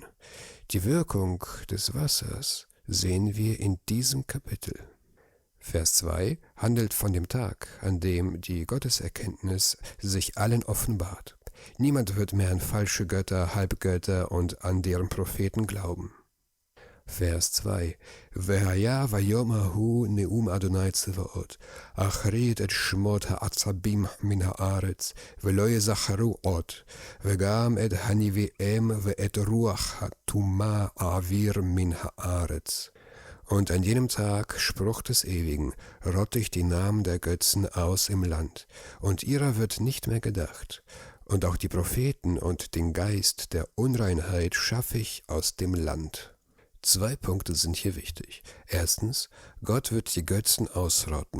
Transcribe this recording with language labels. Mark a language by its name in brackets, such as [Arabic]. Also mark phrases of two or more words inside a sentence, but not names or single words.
[German] Die Wirkung des Wassers sehen wir in diesem Kapitel. Vers 2 handelt von dem Tag, an dem die Gotteserkenntnis sich allen offenbart. Niemand wird mehr an falsche Götter, Halbgötter und an deren Propheten glauben. [Hebrew] Vers 2 והיה ביום ההוא נאום אדוני צבאות, אחרית את שמות העצבים מן הארץ, ולא יזכרו עוד, וגם את הנביאים ואת רוח הטומאה אעביר מן הארץ. [German] Und an jenem Tag, Spruch des Ewigen, rotte ich die Namen der Götzen aus im Land, und ihrer wird nicht mehr gedacht. Und auch die Propheten und den Geist der Unreinheit schaffe ich aus dem Land. 2 Punkte sind hier wichtig. Erstens, Gott wird die Götzen ausrotten.